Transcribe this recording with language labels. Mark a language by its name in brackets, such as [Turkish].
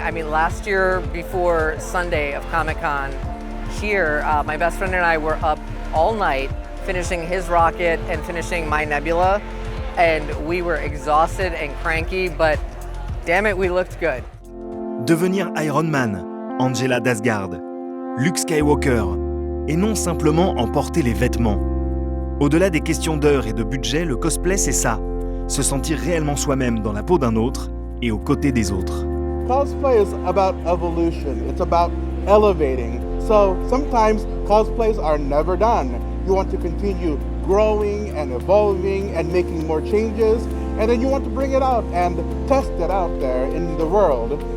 [English] I mean, last year before Sunday of Comic-Con, here, my best friend and I were up all night finishing his rocket and finishing my Nebula, and we were exhausted and cranky, but damn it, we looked good. [French] Devenir Iron Man, Angela d'Asgard, Luke Skywalker, et non simplement en porter les vêtements. Au-delà des questions d'heures et de budget, le cosplay c'est ça, se sentir réellement soi-même dans la peau d'un autre et aux côtés des autres. [English] Cosplay is about evolution. It's about elevating. So sometimes cosplays are never done. You want to continue growing and evolving and making more changes, and then you want to bring it out and test it out there in the world.